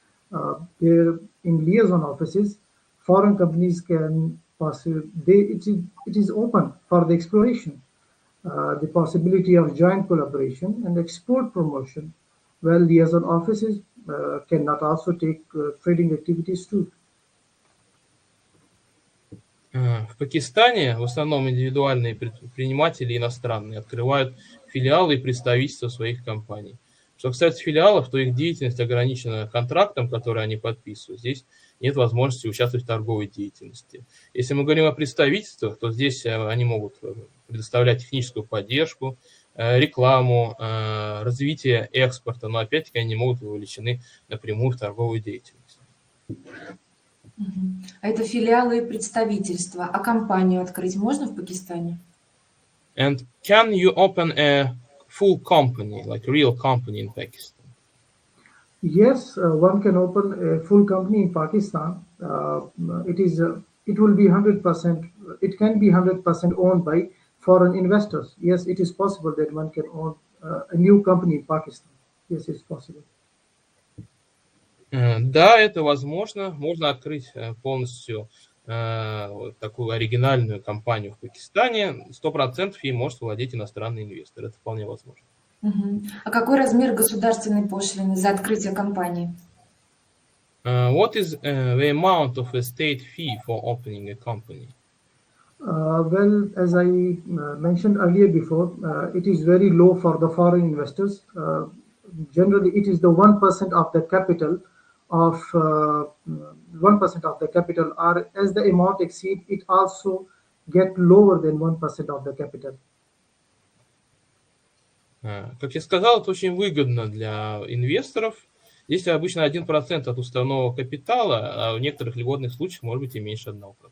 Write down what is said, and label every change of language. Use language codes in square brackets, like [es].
[en] There in liaison offices, foreign companies can it is open for the exploration, the possibility of joint collaboration and export promotion. Well, liaison offices cannot also take trading activities too. [ru] В Пакистане в основном индивидуальные предприниматели иностранные открывают филиалы и представительства своих компаний. Что касается филиалов, то их деятельность ограничена контрактом, который они подписывают. Здесь нет возможности участвовать в торговой деятельности. Если мы говорим о представительствах, то здесь они могут предоставлять техническую поддержку, рекламу, развитие экспорта, но опять-таки они не могут быть вовлечены напрямую в торговую деятельность. А это филиалы и представительства. А компанию открыть можно в Пакистане? [en] And can you open a full company, like a real company in Pakistan? Yes, one can open a full company in Pakistan. It will be 100%. It can be 100% owned by foreign investors. Yes, it is possible that one can own a new company in Pakistan. Yes, it's possible. [ru] Да, это возможно. Можно открыть полностью такую оригинальную компанию в Пакистане. 100% ей может владеть иностранный инвестор. Это вполне возможно. А какой размер государственной пошлины за открытие компании? [en] What is the amount of a state fee for opening a company? Well, as I mentioned earlier before, it is very low for the foreign investors. Generally, it is the 1% of the capital of 1% of the capital, or as the amount exceed, it also get lower than 1% of the capital. [ru] Как я сказал, это очень выгодно для инвесторов. Здесь обычно 1% от уставного капитала, а в некоторых льготных случаях может быть и меньше 1%.